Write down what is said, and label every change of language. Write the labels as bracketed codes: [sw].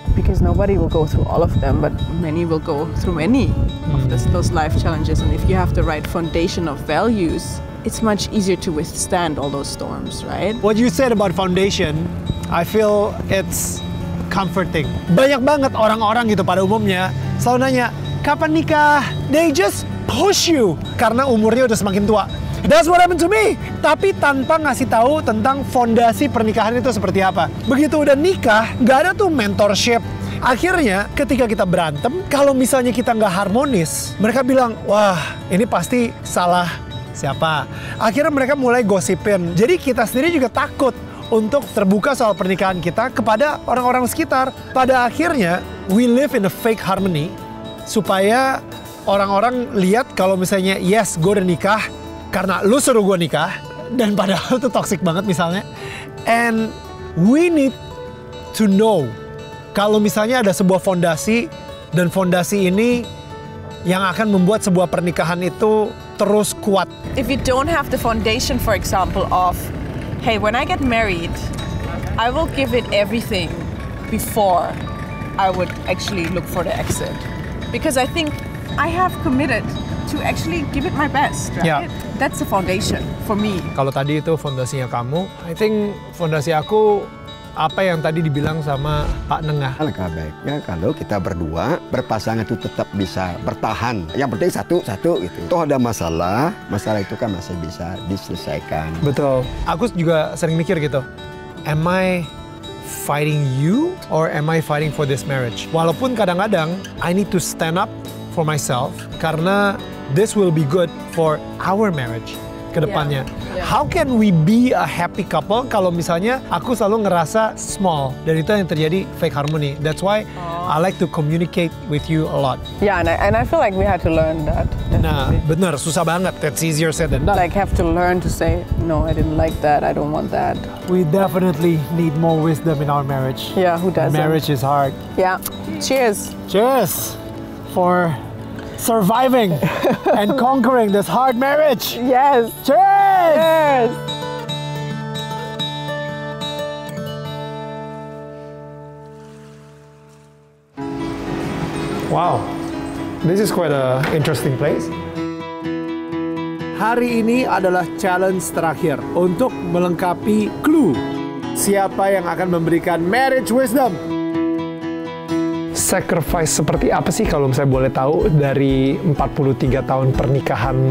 [en] Because nobody will go through all of them, but many will go through many of those life challenges. And if you have the right foundation of values, it's much easier to withstand all those storms, right? What you said about foundation, I feel it's comforting. [id] Banyak banget orang-orang gitu pada umumnya selalu nanya, kapan nikah? [en] They just push you [id] karena umurnya udah semakin tua. [en] That's what happened to me. [id] Tapi tanpa ngasih tahu tentang fondasi pernikahan itu seperti apa. Begitu udah nikah, nggak ada tuh mentorship. Akhirnya ketika kita berantem, kalau misalnya kita nggak harmonis, mereka bilang, wah ini pasti salah siapa. Akhirnya mereka mulai gosipin. Jadi kita sendiri juga takut untuk terbuka soal pernikahan kita kepada orang-orang sekitar. Pada akhirnya, [en] we live in a fake harmony [id] supaya orang-orang lihat kalau misalnya, yes, gue udah nikah karena lu suruh gue nikah, dan padahal itu toxic banget misalnya. [en] And we need to know [id] kalau misalnya ada sebuah fondasi, dan fondasi ini yang akan membuat sebuah pernikahan itu terus kuat. [en] If you don't have the foundation, for example, of, hey, when I get married, I will give it everything before I would actually look for the exit. Because I think I have committed to actually give it my best, right? Yeah. That's the foundation for me. [id] Kalau tadi itu fondasinya kamu, [en] I think [id] fondasi aku apa yang tadi dibilang sama Pak Nengah. Alangkah baiknya kalau kita berdua berpasangan itu tetap bisa bertahan. Yang penting satu gitu. Toh ada masalah itu kan masih bisa diselesaikan. Betul. Aku juga sering mikir gitu. [en] Am I fighting you or am I fighting for this marriage? [id] Walaupun kadang-kadang [en] I need to stand up for myself karena this will be good for our marriage [id] ke depannya. [en] Yeah. How can we be a happy couple [id] kalau misalnya aku selalu ngerasa small, dan itu yang terjadi [en] fake harmony. That's why I like to communicate with you a lot. Yeah, and I feel like we had to learn that. [id] Nah, bener, susah banget. [en] That's easier said than done. Like have to learn to say, no, I didn't like that, I don't want that. We definitely need more wisdom in our marriage. Yeah, who doesn't? Marriage is hard. Yeah. Cheers. Cheers for surviving and conquering this hard marriage. Yes. Cheers! Cheers. Wow, this is quite an interesting place. [id] Hari ini adalah challenge terakhir untuk melengkapi clue. Siapa yang akan memberikan marriage wisdom? Sacrifice seperti apa sih kalau misalnya boleh tahu dari 43 tahun pernikahan?